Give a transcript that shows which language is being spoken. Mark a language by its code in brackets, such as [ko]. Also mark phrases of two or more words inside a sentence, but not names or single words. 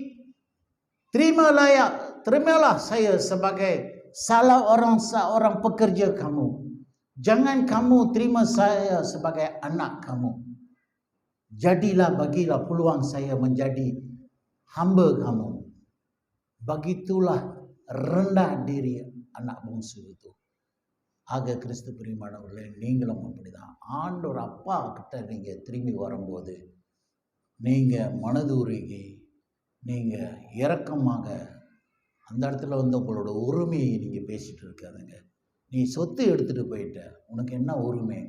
[ms] terimalah saya sebagai seorang pekerja kamu. Jangan kamu terima saya sebagai anak kamu. Bagilah peluang saya menjadi hamba kamu. Begitulah rendah diri anak bungsu itu. [ta] ஆக கிறிஸ்து பிரியமானவர்களே, நீங்களும் அப்படிதான். ஆண்டவர் அப்பா கிட்ட நீங்கள் திரும்பி வரும்போது நீங்கள் மனது உருகி நீங்கள் இரக்கமாக அந்த இடத்துல வந்து உங்களோட உரிமையை நீங்கள் பேசிகிட்டு இருக்காதுங்க. நீ சொத்து எடுத்துகிட்டு போயிட்ட, உனக்கு என்ன உரிமைங்க?